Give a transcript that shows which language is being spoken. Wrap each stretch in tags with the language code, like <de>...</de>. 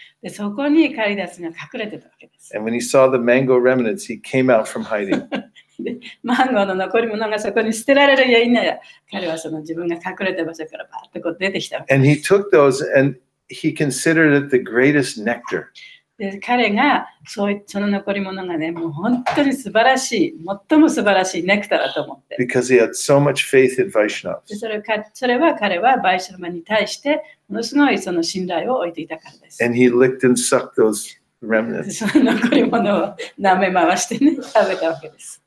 <ja>でそこにカリダスが隠れてたわけです。</ja> <en>And when he saw the mango remnants, he came out from hiding.</en> <ja>でマンゴーの残り物がそこに捨てられるや否や、彼はその自分が隠れた場所からバーッとこう出てきたわけ</ja> <en>And</en> <ja>で</ja> <en>he took those and he considered it the greatest nectar.</en> <ja>で彼がその残り物がね、もう本当に素晴らしい、最も素晴らしいネクターだと思って。</ja> <en>Because he had so much faith in</en> <ja>で</ja> <en>Vaishnavas.</en> <ja>それは彼はバイシャルマに対してものすごいその信頼を置いていたからです。</ja> <en>And he licked and sucked those remnants.</en> <ja>その残り物を舐め回してね、食べたわけです。</ja>